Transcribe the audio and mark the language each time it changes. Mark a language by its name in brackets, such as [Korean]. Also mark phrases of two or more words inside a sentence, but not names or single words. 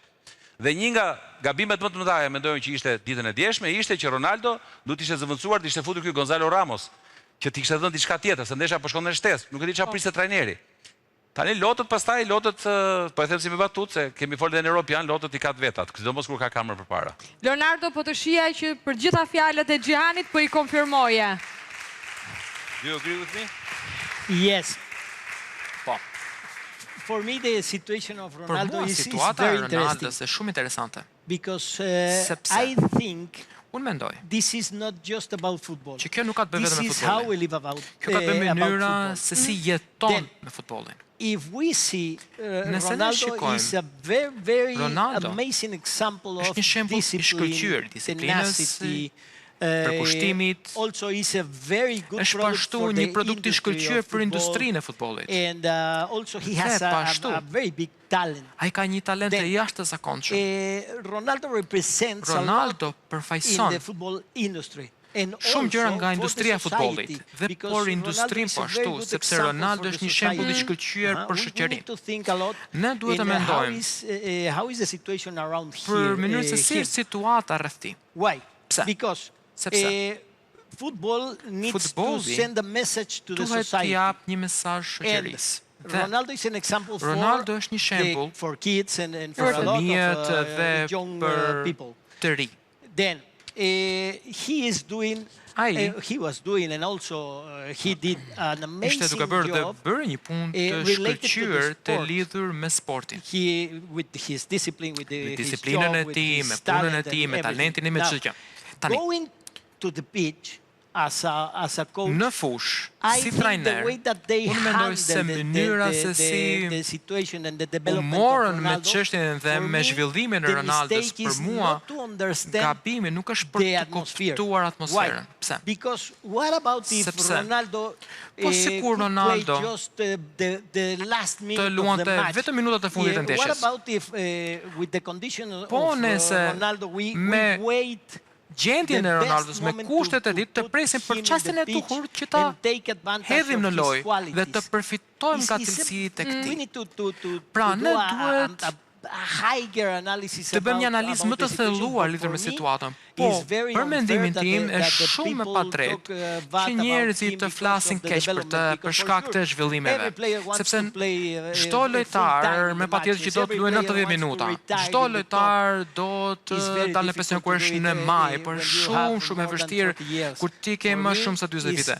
[Albanian] Dhe një nga gabimet më të mëdha, mendojmë që ishte ditën e djeshme, ishte që Ronaldo duhet ishte zëvendësuar të ishte futur ky Gonzalo Ramos, që t'i kishte dhënë diçka tjetër, se ndeshja po shkon në shtesë, nuk e di çfarë priste trajneri. Tani lotët pastaj, po e them si me batut, se kemi folë dhe në Europian, lotët i ka të vetat, sidomos kur ka kamër përpara. Leonardo, po të shija që për gjitha fjalët e Gjihanit, po i konfirmoje. [English] Do you agree with me? Yes. [Albanian] Po. [English] For me, the situation of Ronaldo is very [Albanian] situata e [English] interesting. [Albanian] Ronaldos është shumë interesante. [English] Because I think [Albanian] unë mendoj [English] this is not just about football. [Albanian] Që kjo nuk ka të bëjë vetëm me [English] This is how we [Albanian] futbollin. [English] live about [Albanian] Kjo ka të bëjë me mënyra [English] football. [Albanian] se si jeton me futbollin. [English] If we see [Albanian] Nëse ne [English] Ronaldo [Albanian] shikojmë, [English] is a very [Albanian] Ronaldo [English] amazing example of [Albanian] është një shembull i shkëlqyer, disiplinës, [English] tenacity, [Albanian] përkushtimit. [English] Also is a very good [Albanian] Është [English] product [Albanian] pashtu [English] for [Albanian] një [English] the [Albanian] produkt i [English] industry [Albanian] shkëlqyer [English] of [Albanian] për [English] football. [Albanian] industrinë e futbollit. [English] And also he has a very big talent. [Albanian] Ai ka një talent të jashtëzakonshëm. [English] Ronaldo represents [Albanian] Ronaldo [English] in [Albanian] përfaqëson [English] the football industry. [Albanian] shumë gjëra nga industria e futbollit, dhe por industrinë po ashtu, sepse Ronaldo është një shembull i shkëlqyer për shoqërinë. Ne duhet të mendojmë [English] how is the situation around here. [Albanian] Për mënyrën se si është situata rreth tij. [English] Why? [Albanian] Pse? [English] Because [Albanian] sepse [English] football needs to send a message to the society. [Albanian] Duhet jap një mesazh shoqërisë. [English] Ronaldo is an example [Albanian] Ronaldo është një shembull [English] for kids and for a lot of young people. [Albanian] Të ri. [English] Then he is doing he was doing and also he did an amazing [Albanian] ishte duke bërë dhe [English] job [Albanian] bërë një punë të shkëlqyer të lidhur me sportin. [English] With his discipline, with [Albanian] disiplinën e tij, me punën e tij, me talentin e me çdo gjë. Tani, [English] going to the pitch as a coach, [Albanian] në fush, si trajner, unë mendoj se mënyra se si u morën me çështjen dhe me zhvillimin e Ronaldos, për mua, gabimi nuk është për të kuptuar atmosferën. Pse? [English] Because what about if Ronaldo [Albanian] po sikur Ronaldo të luante vetëm minutat e fundit të ndeshjes? [English] What about if with the condition of Ronaldo we wait [Albanian] gjendjen e Ronaldos me kushtet e tij të presim për çastin e duhur që ta hedhim në lojë dhe të përfitojmë nga cilësitë e tij. Pra ne duhet [English] higher analysis [Albanian] të bëjmë një analizë më të thelluar lidhur me situatën. Po, për mendimin tim është shumë e padrejtë që njerëzit të flasin keq për shkak të zhvillimeve, sepse çdo lojtar me patjetër që do të luajë 90 minuta. Çdo lojtar do të dalë në pension kur është në maj, por shumë e vështirë kur ti ke më shumë se 40 vite.